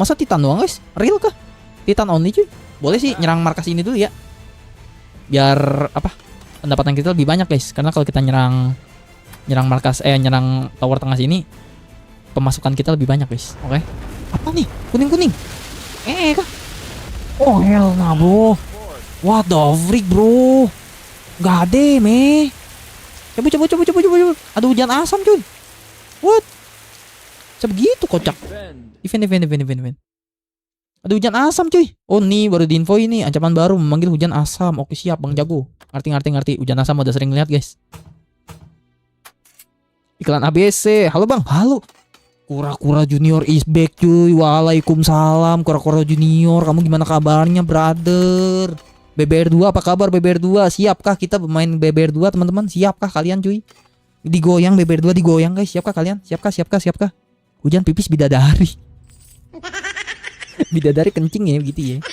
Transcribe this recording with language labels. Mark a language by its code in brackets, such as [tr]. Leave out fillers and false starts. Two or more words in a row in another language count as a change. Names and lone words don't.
[id] Masa Titan doang guys? Real kah? Titan only cuy. Boleh sih nyerang markas ini dulu ya. Biar apa? Pendapatan kita lebih banyak guys. Karena kalau kita nyerang markas nyerang tower tengah sini, pemasukan kita lebih banyak guys. Oke. Apa nih? Kuning. Kah? [en] Oh hell nah bro. What the freak bro. [id] Gak ada meh. Coba. Ada hujan asam cuy. What? Sebegitu kocak. Event. Ada hujan asam cuy. Oh nih baru diinfo ini ancaman baru memanggil hujan asam. Oke siap Bang Jago. Ngerti. Hujan asam udah sering lihat guys. Iklan ABC. Halo Bang. Halo. Kura-kura Junior [en] is back [id] cuy. Waalaikumsalam Kura-kura Junior. Kamu gimana kabarnya brother? BBR2 apa kabar BBR2? Siapkah kita bermain BBR2 teman-teman? Siapkah kalian cuy? Digoyang BBR2 digoyang guys. Siapkah kalian? Siapkah? Hujan pipis bidadari. Bidadari kencing ya begitu ya.